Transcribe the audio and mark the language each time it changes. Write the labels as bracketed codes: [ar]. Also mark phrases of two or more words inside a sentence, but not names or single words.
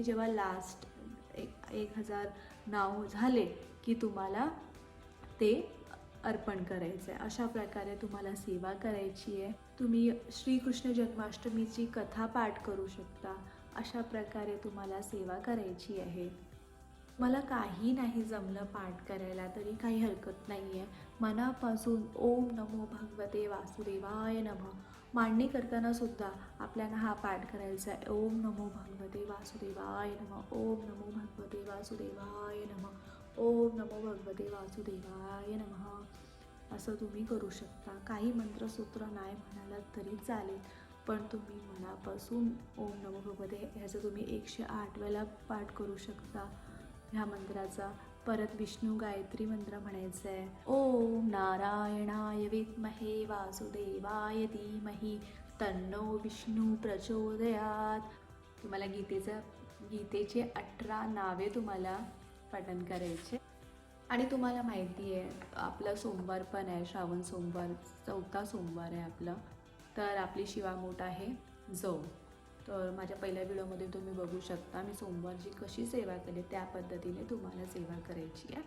[mr] जेव्हा लास्ट 1000 नाव झाले की तुम्हाला ते अर्पण करायचं आहे. अशा प्रकारे तुम्हाला सेवा करायची आहे. तुम्ही श्रीकृष्ण जन्माष्टमीची कथा पाठ करू शकता. अशा प्रकारे तुम्हाला सेवा करायची आहे. मला काही नाही जमलं पाठ करायला तरी काही हरकत नाही आहे. मनापासून [sa] ओम नमो भगवते वासुदेवाय नमः [mr] मांडणी करताना सुद्धा आपल्याला हा पाठ करायचा आहे. [sa] ओम नमो भगवते वासुदेवाय नमः, ओम नमो भगवते वासुदेवाय नमः, ओम नमो भगवते वासुदेवाय नमः. [mr] असं तुम्ही करू शकता. काही मंत्रसूत्र नाही म्हणाला तरी चालेल, पण तुम्ही मनापासून [sa] ओम नमो भगवते [mr] ह्याचं तुम्ही 108 वेळा पाठ करू शकता ह्या मंत्राचा. परत विष्णू गायत्री मंत्र म्हणायचं आहे. [sa] ओम नारायणाय विद्महे वासुदेवाय धीमहि तन्नो विष्णू प्रचोदयात. [mr] तुम्हाला गीतेचे 18 नावे तुम्हाला पठण करायचे. आणि तुम्हाला माहिती आहे आपला सोमवार पण आहे, श्रावण सोमवार 4था सोमवार आहे आपला. तर आपली शिवामूठ आहे जव. तर माझ्या पहिल्या व्हिडिओमध्ये तुम्ही बघू शकता मी सोमवारची कशी सेवा केली, त्या पद्धतीने तुम्हाला सेवा करायची आहे.